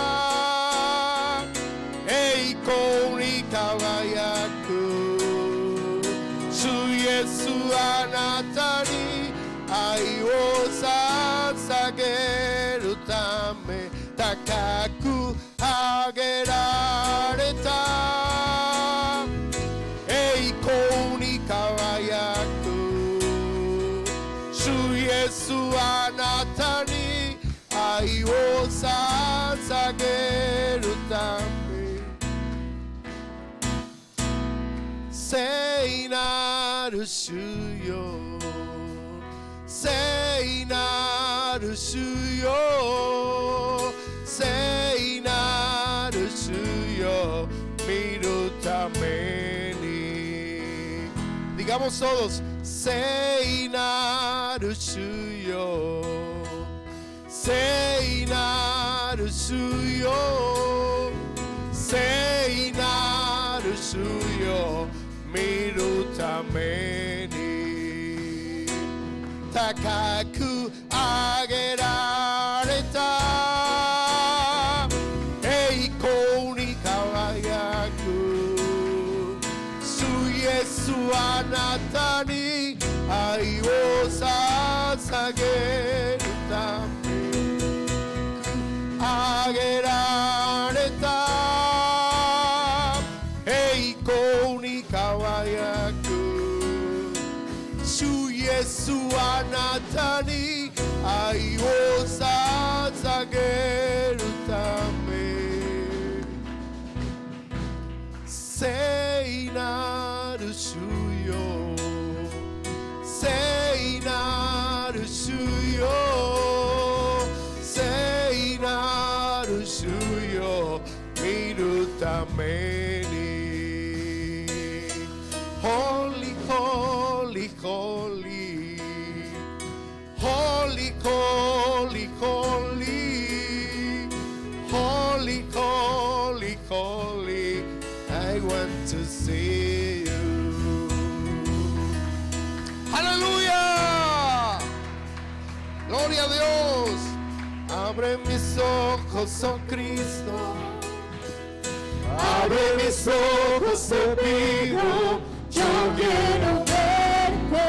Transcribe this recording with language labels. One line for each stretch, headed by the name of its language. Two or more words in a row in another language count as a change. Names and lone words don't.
Japanese: 栄光に輝く 主イエス あなたに 愛を 捧げる ため 高く 上げられた 栄光に輝く主イエス あなたに 愛を 捧げる ため 聖なる 主よ 聖なる 主よ 聖なる 主よ 見る ために.
Spanish: Digamos todos,
Japanese: 聖なる 主よ 聖なる 主よ 聖なる 主よ 見る ために. 高く 上げられた 栄光に輝く 主イエス あなたに 愛を 捧げる ため上げられた 栄光に輝く 主イエス あなたに 愛を 捧げる ため聖なる 主よ 聖なる 主よ 聖なる 主よ 見る ために.
English: Holy, holy, holy, holy, holy, holy, holy, holy, holy, I want to see you.
Spanish: Aleluya, gloria a Dios. Abre mis ojos, oh Cristo, abre mis ojos, te pido. Yo quiero verte,